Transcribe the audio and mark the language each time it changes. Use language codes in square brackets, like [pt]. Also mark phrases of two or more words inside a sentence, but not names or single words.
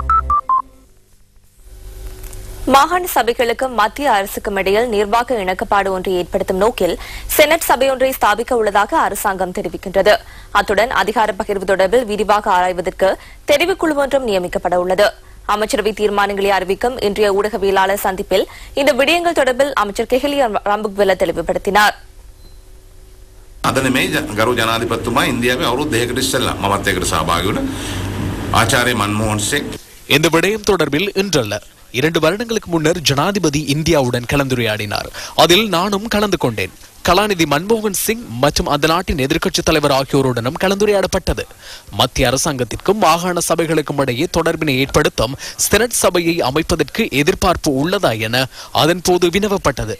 [ta] மாகாண சபைகளுக்கும் மத்திய அரசுக்கும் இடையில் நிர்வாக இணக்கப்பாடு ஒன்றை ஏற்படுத்தும் நோக்கில் செனட் சபையொன்றை ஸ்தாபிக்க உள்ளதாக அரசாங்கம் தெரிவிக்கின்றது. அத்துடன் அதிகார பகிர்வு தொடர்பில் விரிவாக ஆராய்வதற்கு தெரிவுக்குழு ஒன்றும் நியமிக்கப்பட உள்ளது. அமைச்சரவை தீர்மானங்களை அறிவிக்கும் இன்றைய ஊடகவியலாளர் சந்திப்பில் இந்த விடயங்கள் தொடர்பில் அமைச்சர் கெஹலியா ரம்புக்வெல தெளிவுபடுத்தினார். [si] අද නෙමෙයි ගරු ජනාධිපතිතුමා ඉන්දියාවේ අවුරුදු 2කට ඉස්සෙල්ලා මමත් ඒකට සහභාගී වුණා. ආචාර්ය මන්මෝහන් සිங் [ta] இந்த விடயம் தொடர்பில் இன்றல்ல 2 வருடங்களுக்கு முன்னர் ஜனாதிபதி இந்தியாவுடன் கலந்துரையாடினார். அதில் நானும் கலந்து கொண்டேன். கலாநிதி மன்மோகன் சிங் மற்றும் அந்த நாட்டின் எதிர்க்கட்சித் தலைவர் ஆகியோருடனும் கலந்துரையாடப்பட்டது. மத்திய அரசாங்கத்திற்கும் மாகாண சபைகளுக்கும் இடையே தொடர்பினை ஏற்படுத்தும் செனட் சபையை அமைப்பதற்கு எதிர்பார்ப்பு உள்ளதா என அதன் போது வினவப்பட்டது.